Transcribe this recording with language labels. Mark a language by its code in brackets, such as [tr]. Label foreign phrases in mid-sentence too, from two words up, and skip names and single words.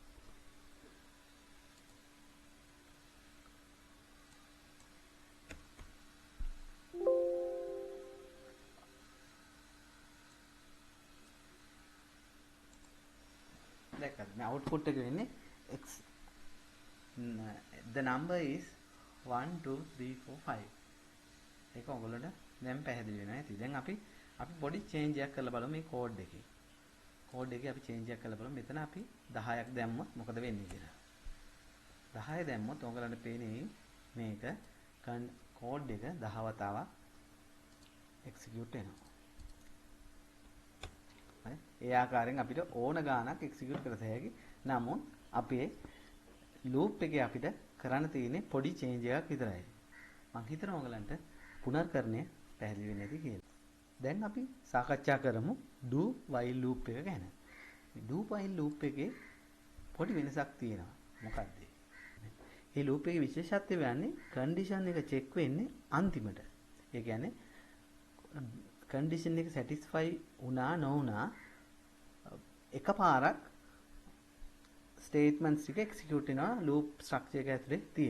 [si] දැක්කද? මේ output එක වෙන්නේ x [en] the number is [si] 1 2 3 4 5. ඒක ඔයගොල්ලන්ට දැන් පැහැදිලි වෙනවා ඇති. දැන් අපි පොඩි change එකක් කරලා බලමු මේ code එකේ. code එකේ අපි change එකක් කරලා බලමු. මෙතන අපි 10ක් දැම්මොත් මොකද වෙන්නේ කියලා. 10 දැම්මොත් ඔයගොල්ලන්ට පේන්නේ මේක code එක 10 වතාවක් execute වෙනවා. හරි? ඒ ආකාරයෙන් අපිට ඕන ගාණක් execute කරත හැකි. නමුත් අපේ loop එකේ අපිට කරන්න තියෙන්නේ පොඩි change එකක් විතරයි. මම හිතනවා ඔයගලන්ට පුනර්කරණය පැහැදිලි වෙන්නේ නැති කියලා. දැන් අපි සාකච්ඡා කරමු [en] do while loop [si] එක ගැන. මේ [en] do while loop [si] එකේ පොඩි වෙනසක් තියෙනවා. මොකක්ද? මේ loop එකේ විශේෂත්වය වෙන්නේ condition එක check වෙන්නේ අන්තිමට. ඒ කියන්නේ condition එක satisfy වුණා නොවුණා එකපාරක් statements ටික execute වෙනවා [en] loop structure [si] එක ඇතුලේ තියෙන.